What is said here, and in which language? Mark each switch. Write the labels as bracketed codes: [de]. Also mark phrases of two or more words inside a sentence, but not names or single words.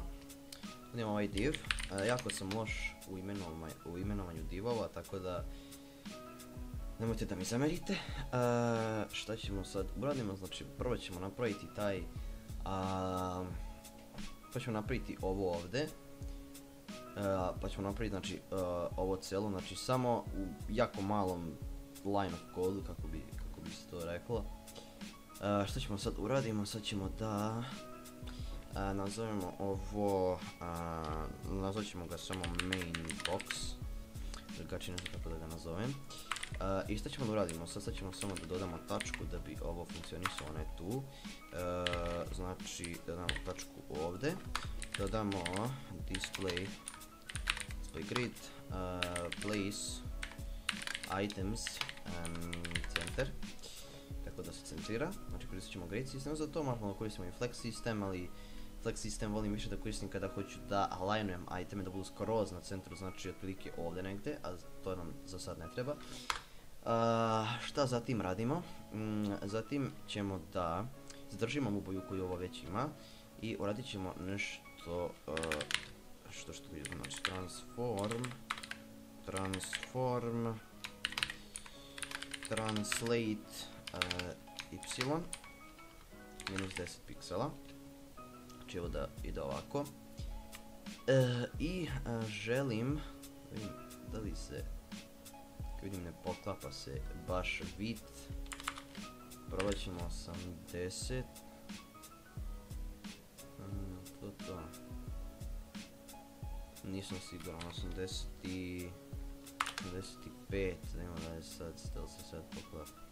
[bs] Imam ovaj div, jako sam loš u imenovanju divova, tako da nemojte da mi zamerite. Šta ćemo sad uradimo, znači prvo ćemo napraviti taj, pa ćemo napraviti ovo ovdje, pa ćemo napraviti znači ovo celo, znači samo u jako malom [en] line of code, [bs] kako bi se to reklo. Što ćemo sad uradimo, sad ćemo da nazovemo ovo, nazvat ćemo ga samo [en] main box, [bs] drugačije ne znam kako da ga nazovem. I što ćemo da uradimo, sad ćemo samo da dodamo tačku da bi ovo funkcionisalo, ne tu. Znači dodamo tačku ovdje, dodamo [en] display grid, place items, center, [bs] tako da se centrira. Znači koristit ćemo grid sistem za to, možemo da koristimo i flex sistem, ali flex sistem volim više da koristim kada hoću da alignujem iteme da budu skroz na centru, znači otprilike ovdje negdje, a to nam za sad ne treba. Šta zatim radimo? Zatim ćemo da zadržimo mu boju koju ovo već ima i uradit ćemo nešto što vidimo, znači [en] transform translate y minus [bs] 10 piksela, znači evo da ide ovako. I želim, vidim da li se, vidim ne poklapa se baš width, probat ćemo 80, to, nisam siguran, 85, da imamo da je sad, stil se sad poklapa.